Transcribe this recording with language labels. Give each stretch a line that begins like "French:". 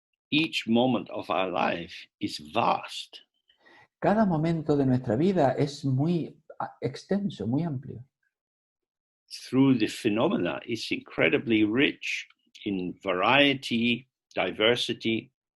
English: Each moment of our life is vast.
Spanish: Cada momento de nuestra vida es muy extenso, muy amplio.
English: Through the phenomena, it's incredibly rich in variety, diversity.